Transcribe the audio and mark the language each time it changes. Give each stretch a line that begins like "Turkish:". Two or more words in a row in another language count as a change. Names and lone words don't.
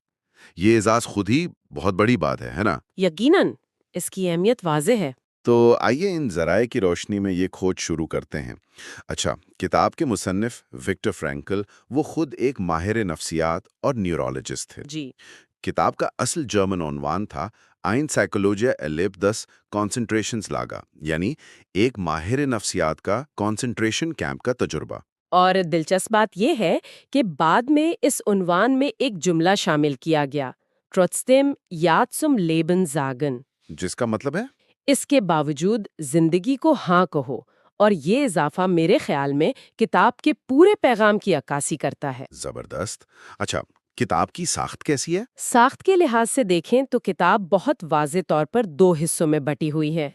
Urdu: یہ اعزاز خود ہی بہت بڑی بات ہے نا؟ یقیناً اس کی اہمیت واضح ہے۔ تو آئیے ان ذرائع کی روشنی میں یہ کھوج شروع کرتے ہیں۔ اچھا، کتاب کے مصنف وکٹر فرینکل وہ خود ایک ماہر نفسیات اور نیورولوجسٹ تھے۔ جی۔ کتاب کا اصل جرمن عنوان تھا ein Psychologia erlebt das Konzentrationslager، یعنی ایک ماہر نفسیات کا
English: concentration camp
Urdu: کا تجربہ۔ اور دلچسپ بات یہ ہے کہ بعد میں اس عنوان میں ایک جملہ شامل کیا گیا، trotzdem ja zum Leben sagen، جس کا مطلب ہے اس کے باوجود زندگی کو ہاں کہو، اور یہ اضافہ میرے خیال میں کتاب کے پورے پیغام کی عکاسی کرتا ہے۔ زبردست۔ اچھا، کتاب کی ساخت کیسی ہے؟ ساخت کے لحاظ سے دیکھیں تو کتاب بہت واضح طور پر 2 حصوں میں بٹی ہوئی ہے۔